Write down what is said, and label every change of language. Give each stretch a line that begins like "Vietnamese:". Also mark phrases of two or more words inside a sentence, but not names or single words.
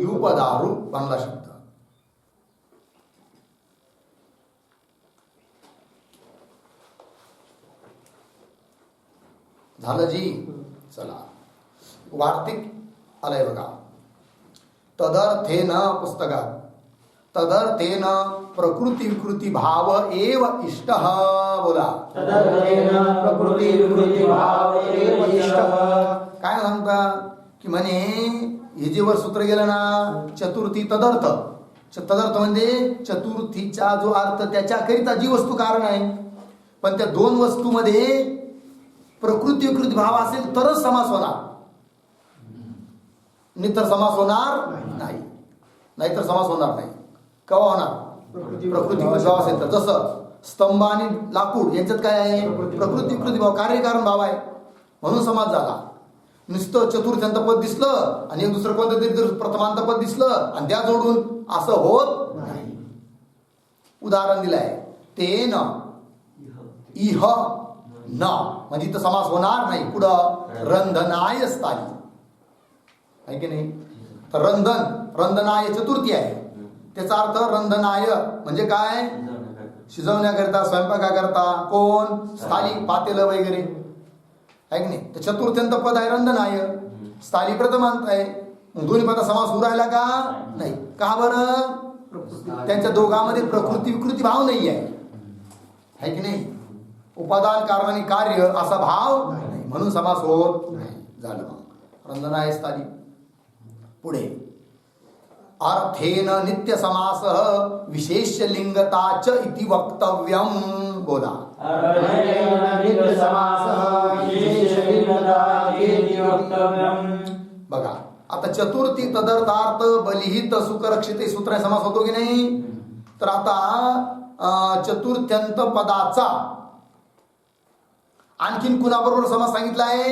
Marathi: युपदारू बनला शब्द. झालं जी? चला वार्तिक आलंय बघा.
Sanskrit: तदर्थेन पुस्तकात. तदर्थेन प्रकृती विकृती भाव एव इष्टः. बोला. तदर्थेन प्रकृती विकृती भाव एव इष्टः.
Marathi: काय सांगता की म्हणे हे जे वर सूत्र गेलं ना,
Sanskrit: चतुर्थी तदर्थ.
Marathi: तदर्थ म्हणजे चतुर्थीचा जो अर्थ त्याच्याकरिता जी वस्तू कारण आहे. पण त्या दोन वस्तूमध्ये प्रकृती विकृती भाव असेल तरच समास होणार. नाहीतर समास होणार नाही. नाहीतर समास होणार नाही. केव्हा होणार? प्रकृती विकृती भाव असेल तर. जसं स्तंभ आणि लाकूड यांच्यात काय आहे? प्रकृती विकृती भाव, कार्यकारण भाव आहे म्हणून समास झाला. नुसतं चतुर्थ्यंत पद दिसलं आणि एक दुसरं कोणतं तरी प्रथमांत पद दिसलं आणि त्या जोडून असं होत नाही. उदाहरण दिलंय
Sanskrit: तेन इह न
Marathi: म्हणजे इथं समास होणार नाही. पुढं रंधनाय स्थानी आहे की नाही. तर रंधनाय चतुर्थी आहे. त्याचा अर्थ रंधनाय म्हणजे काय, शिजवण्याकरता स्वयंपाकाकरता कोण स्थाली पातेलं वगैरे आहे की नाही. तर चतुर्थ्यंत पद आहे रंधनाय, स्थाली प्रथमांत आहे. मग दोन्ही पदा समास होऊ राहिला का नाही. का बरं, त्यांच्या दोघांमध्ये प्रकृती विकृती भाव नाही आहे की नाही. उपादान कारण आणि कार्य असा भाव नाही म्हणून समास होत नाही. झालं मग रंधनाय स्थाली.
Sanskrit: पुढे अर्थेन नित्य समास विशेष लिंगताच इति वक्तव्यम.
Marathi: बोला. बघा आता
Sanskrit: चतुर्थी तदर्थार्थ बलिहित सुखरक्षित
Marathi: सूत्र समास होतो की नाही. तर आता चतुर्थ्यंत पदाचा आणखीन कुणाबरोबर समास सांगितला आहे.